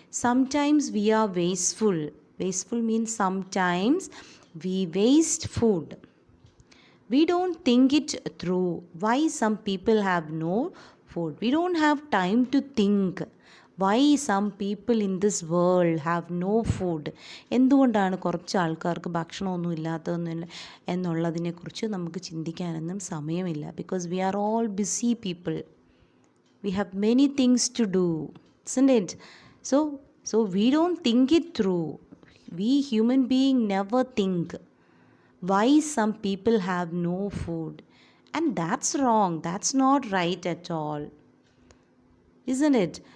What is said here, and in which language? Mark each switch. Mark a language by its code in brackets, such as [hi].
[en] Sometimes we are wasteful. Wasteful means sometimes we waste food. We don't think it through. Why some people have no food? We don't have time to think. Why some people in this world have no food? [ml] എന്തുകൊണ്ടാണ് കുറച്ച് ആൾക്കാർക്ക് ഭക്ഷണമൊന്നും ഇല്ലാത്തതെന്ന് എന്നുള്ളതിനെക്കുറിച്ച് നമുക്ക് ചിന്തിക്കാനൊന്നും സമയമില്ല. [en] Because we are all busy people. We have many things to do. Isn't it? So we don't think it through. We human being never think why some people have no food. And that's wrong. That's not right at all. Isn't it?